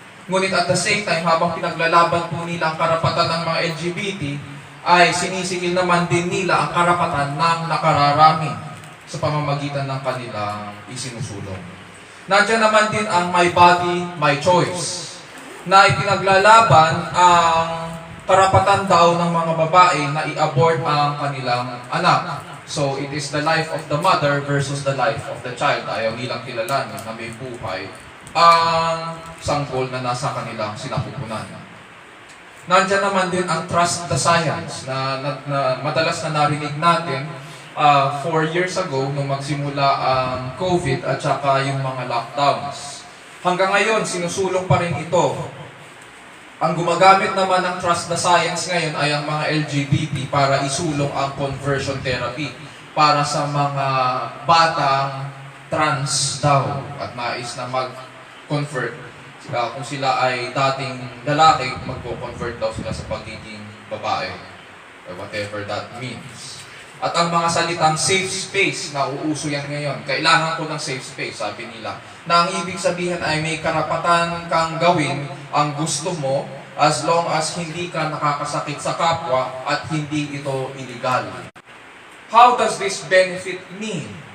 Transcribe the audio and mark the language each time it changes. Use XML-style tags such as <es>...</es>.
<tl>Ngunit</tl> <en>at the same time,</en> <tl>habang pinaglalaban po nila ang karapatan ng mga LGBT, ay sinisigil naman din nila ang karapatan ng nakararami sa pamamagitan ng kanilang isinusulong. Nandiyan naman din ang My Body, My Choice, na ipinaglalaban ang karapatan daw ng mga babae na i-abort ang kanilang anak.</tl> <en>So, it is the life of the mother versus the life of the child.</en> <tl>Ayaw nilang kilalanin na may buhay ang sanggol na nasa kanilang sinapupunan. Nandiyan naman din ang Trust the Science na madalas na narinig natin 4 years ago nung magsimula ang COVID at saka yung mga lockdowns. Hanggang ngayon, sinusulong pa rin ito. Ang gumagamit naman ng Trust the Science ngayon ay ang mga LGBT para isulong ang conversion therapy para sa mga batang trans daw at nais na mag-convert. Kung sila ay dating lalaki, magpo-convert daw sila sa pagiging babae</tl> <en>or whatever that means.</en> <tl>At ang mga salitang safe space na uuso yan ngayon, kailangan ko ng safe space, sabi nila. Na ang ibig sabihin ay may karapatan kang gawin ang gusto mo</tl> <en>as long as</en> <tl>hindi ka nakakasakit sa kapwa at hindi ito illegal.</tl> <en>How does this benefit me?</en>